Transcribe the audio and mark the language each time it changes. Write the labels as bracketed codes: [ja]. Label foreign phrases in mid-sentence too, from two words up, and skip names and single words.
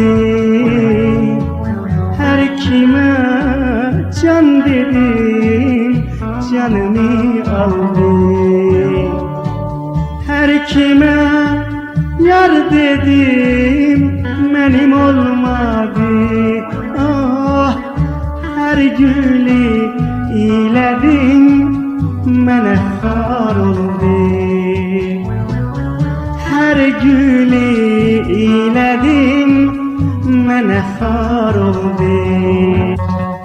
[tr] Her kime can dedim, canımı aldı. Her kime yar dedim, benim olmadı. [az] Ah, her gülü iledim, mənə xar oldu. Her gülü iledim, mənə xar oldu.